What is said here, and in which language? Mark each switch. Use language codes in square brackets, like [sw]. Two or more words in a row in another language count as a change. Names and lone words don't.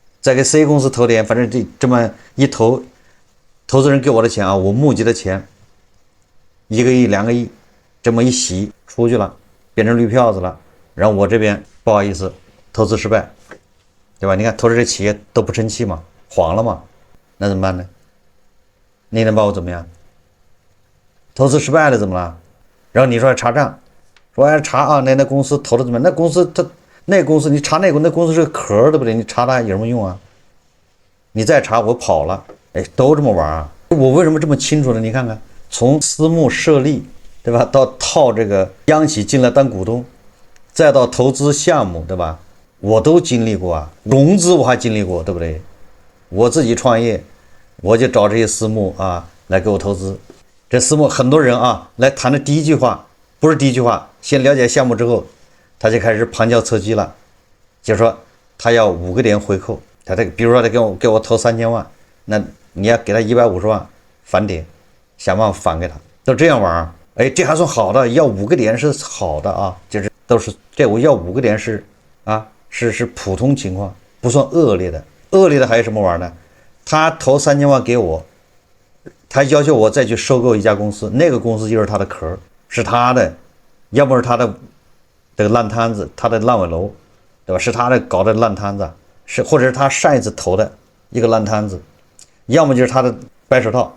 [zh] 再給 C 公司投點，反正這麼一投，投資人給我的錢啊，我募集的錢1個億、2個億，這麼一洗出去了，變成綠票子了，然後我這邊不好意思，投資失敗，對吧？你看投資這企業都不成器嘛，黃了嘛，那怎麼辦呢？你能把我怎麼樣？投資失敗了怎麼了？然後你說查賬，說查啊，那公司投的怎麼樣？那公司那公司你查那公司是个殼，对不对？你查它有什麼用啊？你再查我跑了，哎，都這麼玩啊！我為什麼這麼清楚呢？你看看，從私募設立，對吧？到套這個央企進來當股東，再到投資項目，對吧？我都經歷過啊，融資我還經歷過，對不對？我自己創業，我就找這些私募啊來給我投資。這私募很多人啊來談的第一句話，不是第一句話，先了解項目之後，他就開始旁敲側擊了，就是說他要5個點回扣，比如說他給我投3000萬，那你要給他150萬返點，想辦法返給他，都這樣玩啊？哎，這還算好的，要5個點是好的啊，就是都是這我要5個點是啊是普通情況，不算惡劣的。惡劣的還有什麼玩呢？他投3000萬給我，他要求我再去收購一家公司，那個公司就是他的殼，是他的，要麼是他的這個爛攤子，他的爛尾樓，對吧？是他的搞的爛攤子，或者是他上一次投的一個爛攤子，要麼就是他的白手套。